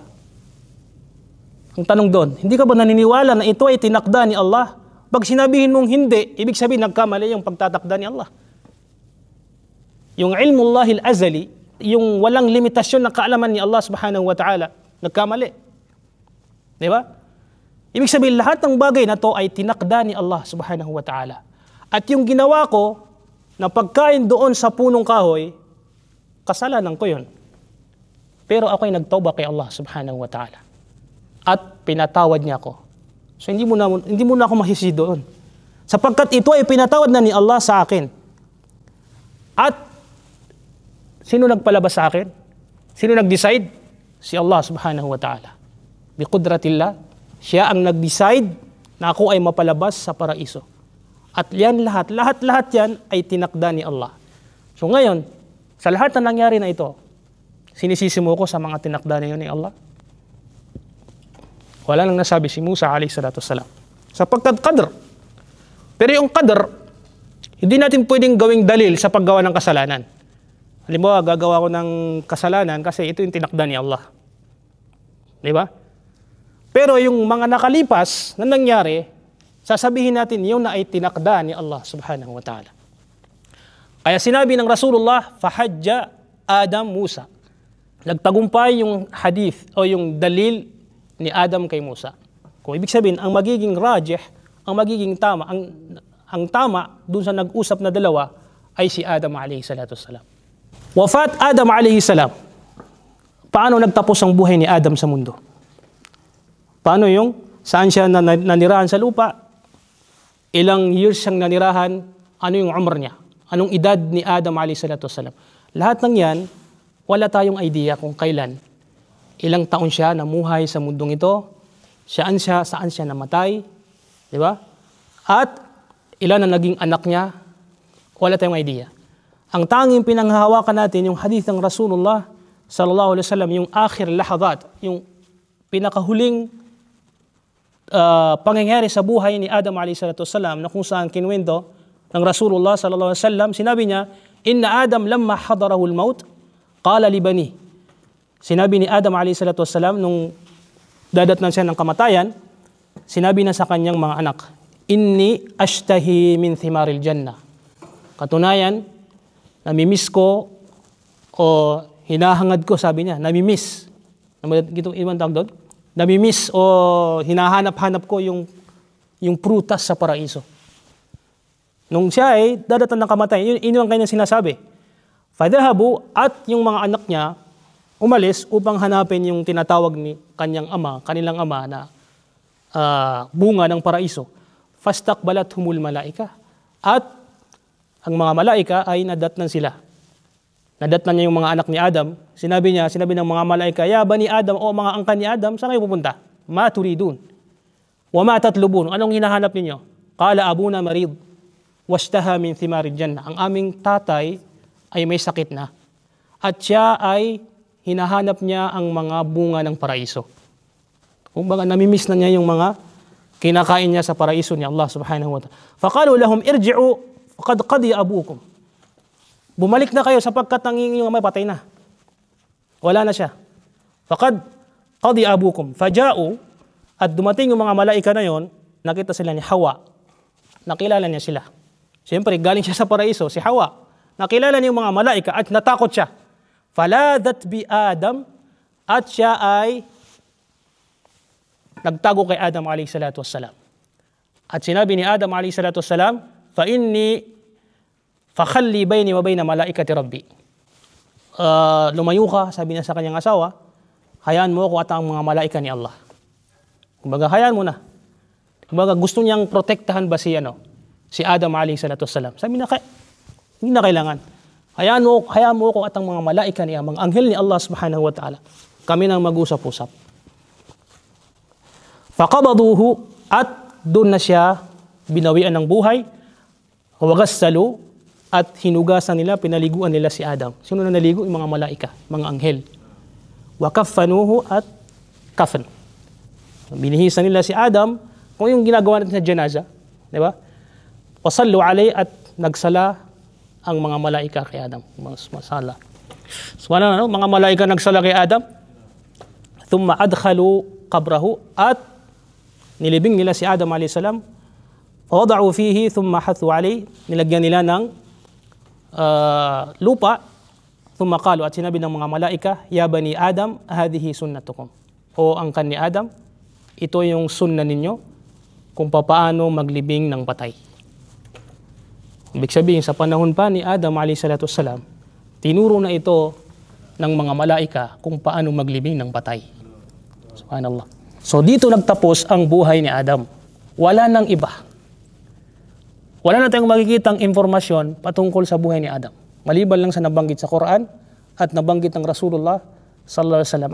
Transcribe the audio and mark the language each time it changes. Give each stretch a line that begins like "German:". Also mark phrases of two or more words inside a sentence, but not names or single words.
Filipino: Ang tanong doon, hindi ka ba naniniwala na ito ay tinakda ni Allah? Pag sinabihin mong hindi, ibig sabihin nagkamali yung pagtatakda ni Allah. Yung
Arabic: علم الله الأزلي,
Filipino: yung walang limitasyon na kaalaman ni Allah
Arabic: سبحانه وتعالى,
Filipino: nagkamali. Di ba? Ibig sabihin lahat ng bagay na to ay tinakda ni Allah
Arabic: سبحانه وتعالى.
Filipino: At yung ginawa ko na pagkain doon sa punong kahoy, kasalanan ko yun. Pero ako ay nagtauba kay Allah
Arabic: سبحانه وتعالى.
Filipino: At pinatawad niya ako. So hindi mo na ako masisi doon. Sapagkat ito ay pinatawad na ni Allah sa akin. At sino nagpalabas sa akin? Sino nag-decide? Si Allah
Arabic: سبحانه وتعالى. بقدرة الله,
Filipino: siya ang nag-decide na ako ay mapalabas sa paraiso. At yan lahat yan ay tinakda ni Allah. So ngayon, sa lahat na nangyari na ito, sinisisi mo ko sa mga tinakda na yun ni Allah? Wala nang nasabi si Musa
Arabic: عليه الصلاة والسلام.
Filipino: Sapagkat qadr. Pero yung qadr, hindi natin pwedeng gawing dalil sa paggawa ng kasalanan. Halimbawa, gagawa ko ng kasalanan kasi ito yung tinakda ni Allah. Di ba? Pero yung mga nakalipas na nangyari, sasabihin natin yun na ay tinakda ni Allah
Arabic: سبحانه وتعالى.
Filipino: Kaya sinabi ng Rasulullah,
Arabic: فحج آدم موسى.
Filipino: Nagtagumpay yung hadith o yung dalil ni Adam kay Musa. Kung ibig sabihin, ang magiging rajih, ang magiging tama, ang tama dun sa nag-usap na dalawa ay si Adam
Arabic: عليه الصلاة والسلام. وفاة آدم عليه السلام.
Filipino: Paano nagtapos ang buhay ni Adam sa mundo? Paano yung saan siya nanirahan sa lupa? Ilang years siyang nanirahan? Ano yung umr niya? Anong edad ni Adam
Arabic: عليه الصلاة والسلام?
Filipino: Lahat ng yan, wala tayong idea kung kailan. Ilang taon siya namuhay sa mundong ito, saan siya namatay, di ba? At ilan ang naging anak niya, wala tayong idea. Ang tanging pinanghahawakan natin yung hadith ng Rasulullah
Arabic: صلى الله عليه وسلم,
Filipino: yung
Arabic: آخر الأحداث,
Filipino: yung pinakahuling pangyayari sa buhay ni Adam
Arabic: عليه الصلاة والسلام,
Filipino: na kung saan kinuwento ng Rasulullah
Arabic: صلى الله عليه وسلم,
Filipino: sinabi niya,
Arabic: إن آدم لما حضره الموت قال لبني.
Filipino: Sinabi ni Adam
Arabic: عليه الصلاة والسلام
Filipino: nung dadatnan siya ng kamatayan, sinabi na sa kanyang mga anak,
Arabic: إني أشتهي من ثمار الجنة.
Filipino: Katunayan, namimiss ko o hinahangad ko, sabi niya, namimiss. Ibang tawag doon? Namimiss o hinahanap-hanap ko yung prutas sa paraiso. Nung siya ay dadatnan ng kamatayan, yun ang kanyang sinasabi. Fadhahabu, at yung mga anak niya umalis upang hanapin yung tinatawag ni kanilang ama na bunga ng paraiso.
Arabic: فاستقبلتهم الملائكة.
Filipino: At ang mga malaika ay nadatnan sila. Nadatnan niya yung mga anak ni Adam. Sinabi ng mga malaika,
Arabic: يا بني آدم,
Filipino: o mga angkan ni Adam, saan kayo pupunta?
Arabic: ما تريدون. وما تطلبون.
Filipino: Anong hinahanap ninyo?
Arabic: قال أبونا مريض. واشتهى من ثمار الجنة.
Filipino: Ang aming tatay ay may sakit na. At siya ay hinahanap niya ang mga bunga ng paraiso. Kung baga namimiss na niya yung mga kinakain niya sa paraiso ni Allah
Arabic: سبحانه وتعالى. فقالوا لهم ارجعوا فقد قضي أبوكم.
Filipino: Bumalik na kayo sapagkat ang inyong ama patay na. Wala na siya.
Arabic: فقد قضي أبوكم. فجاءوا,
Filipino: at dumating yung mga malaika na yon, nakita sila ni Hawa. Nakilala niya sila. Siyempre, galing siya sa paraiso, si Hawa. Nakilala niya yung mga malaika at natakot siya.
Arabic: فلاذت بآدم,
Filipino: at siya ay nagtago kay Adam
Arabic: عليه الصلاة والسلام.
Filipino: At sinabi ni Adam
Arabic: عليه الصلاة والسلام, فإني فخلي بيني وبين ملائكة ربي.
Filipino: Lumayo ka, sabi niya sa kanyang asawa, hayaan mo ako at ang mga malaika ni Allah. Kumbaga, hayaan mo na. Kumbaga, gusto niyang protektahan ba si Adam
Arabic: عليه الصلاة والسلام.
Filipino: Sabi na, hindi na kailangan. Hayaan mo ako at ang mga malaika niya, mga anghel ni Allah
Arabic: سبحانه وتعالى.
Filipino: Kami nang mag-usap-usap. Faqabaduhu, at doon na siya binawian ng buhay. Wagassalu, at hinugasan nila, pinaliguan nila si Adam. Sino na naligo? Yung mga malaika, mga anghel. Wakaffanuhu, at kafan. Binihisan nila si Adam kung yung ginagawa natin sa janaza. Di ba?
Arabic: وصلوا عليه,
Filipino: at nagsala ang mga malaika kay Adam. Masala. So, ano, mga malaika nagsala kay Adam.
Arabic: ثم أدخلوا قبره,
Filipino: at nilibing nila si Adam
Arabic: عليه السلام. وضعوا فيه ثم حثوا عليه,
Filipino: nilagyan nila ng lupa.
Arabic: ثم قالوا,
Filipino: at sinabi ng mga malaika,
Arabic: يا بني آدم، هذه سنتكم.
Filipino: O angkan ni Adam, ito yung sunna ninyo kung paano maglibing ng patay. Ibig sabihin, sa panahon pa ni Adam
Arabic: عليه الصلاة والسلام,
Filipino: tinuro na ito ng mga malaika kung paano maglibing ng patay.
Arabic: سبحان الله.
Filipino: So dito nagtapos ang buhay ni Adam. Wala nang iba. Wala na tayong makikitang informasyon patungkol sa buhay ni Adam. Maliban lang sa nabanggit sa Quran at nabanggit ng Rasulullah
Arabic: صلى الله عليه وسلم.